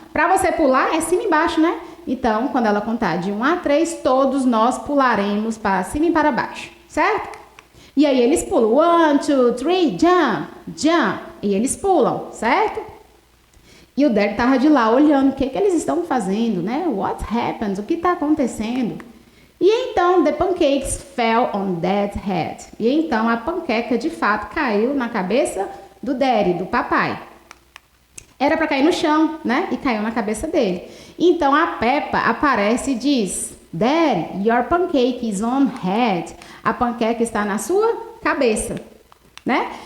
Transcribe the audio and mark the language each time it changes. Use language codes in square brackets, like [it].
[pt] Para você pular, é cima e baixo, né? Então, quando ela contar de 1 a 3, todos nós pularemos para cima e para baixo. Certo? E aí eles pulam. 1, 2, 3, [en] jump, jump. [pt] E eles pulam, certo? E o Daddy estava de lá olhando o que eles estão fazendo, né? [en] What happens? [pt] O que está acontecendo? E então, [en] the pancakes fell on Dad's head. [pt] E então, a panqueca, de fato, caiu na cabeça do Daddy, do papai. Era para cair no chão, né? E caiu na cabeça dele. Então, a Peppa aparece e diz, [en] Daddy, your pancake is on head. [pt] A panqueca está na sua cabeça. Né?